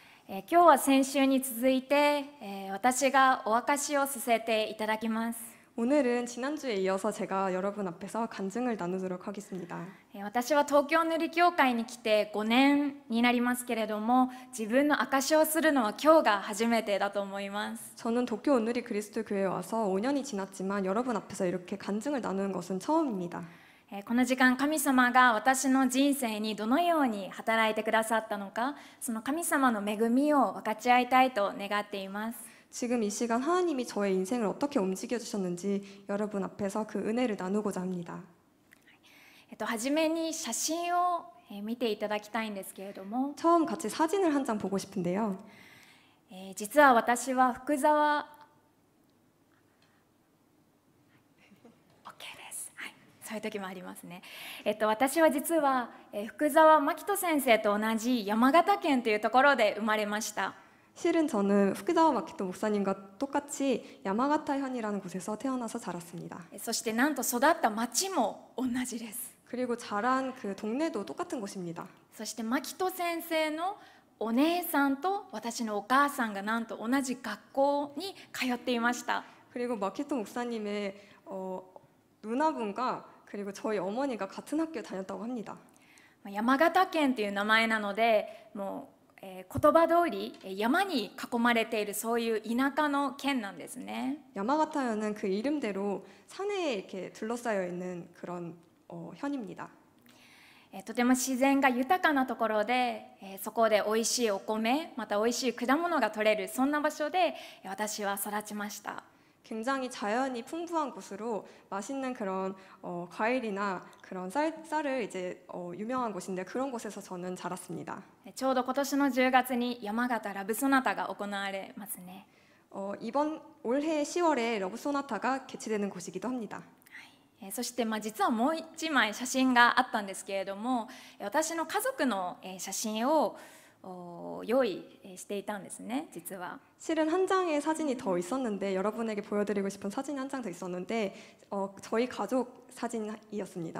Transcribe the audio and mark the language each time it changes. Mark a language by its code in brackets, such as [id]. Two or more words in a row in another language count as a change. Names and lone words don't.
[ja] 今日は先週に続いて、私がお証しをさせていただきます。 [ko] 오늘은 지난주에 이어서 제가 여러분 앞에서 간증을 나누도록 하겠습니다. [ja] 私は東京塗り教会に来て5年になりますけれども、自分の証しをするのは今日が初めてだと思います。 [ko] 저는 도쿄 온누리 그리스도 교회에 와서 5년이 지났지만 여러분 앞에서 이렇게 간증을 나누는 것은 처음입니다. [ja] この時間、神様が私の人生にどのように働いてくださったのか、その神様の恵みを分かち合いたいと願っています。 [ko] 지금 이 시간 하나님이 저의 인생을 어떻게 움직여 주셨는지 여러분 앞에서 그 은혜를 나누고자 합니다. [ja] はじめに写真を見ていただきたいんですけれども、 [ko] 처음 같이 사진을 한 장 보고 싶은데요. [ja] 実は私は福沢 OK です、はい、そういう時もありますね。私は実は福沢真紀人先生と同じ山形県というところで生まれました。 [ko] 실은 저는 후쿠자와 마키토 목사님과 똑같이 야마가타현이라는 곳에서 태어나서 자랐습니다. [ja] そしてなんと育った町も同じです。 [ko] 그리고 자란 그 동네도 똑같은 곳입니다. [ja] そして真紀人先生のお姉さんと私のお母さんがなんと同じ学校に通っていました。 [ko] 그리고 마키토 목사님의 누나분과 그리고 저희 어머니가 같은 학교에 다녔다고 합니다. [ja] 山形県という名前なので、もう言葉通り山に囲まれているそういう田舎の県なんですね。 [ko] 야마가타현은 그 이름대로 산에 이렇게 둘러싸여 있는 그런 현입니다. [ja] とても自然が豊かなところで、そこでおいしいお米、またおいしい果物が取れる、そんな場所で私は育ちました。 [ko] 굉장히 자연이 풍부한 곳으로 맛있는 그런 과일이나 그런 쌀을 이제 유명한 곳인데 그런 곳에서 저는 자랐습니다. [ja] ちょうど今年の10月に山形ラブソナタが行われますね。 [ko] 이번 올해 10월에 러브 소나타가 개최되는 곳이기도 합니다. [ja] そして実はもう一枚写真があったんですけれども、私の家族の写真を用意していたんですね。実は [ko] 실은 한 장의 사진이 더 있었는데 여러분에게 보여드리고 싶은 사진이 한 장 더 있었는데 저희 가족 사진이었습니다.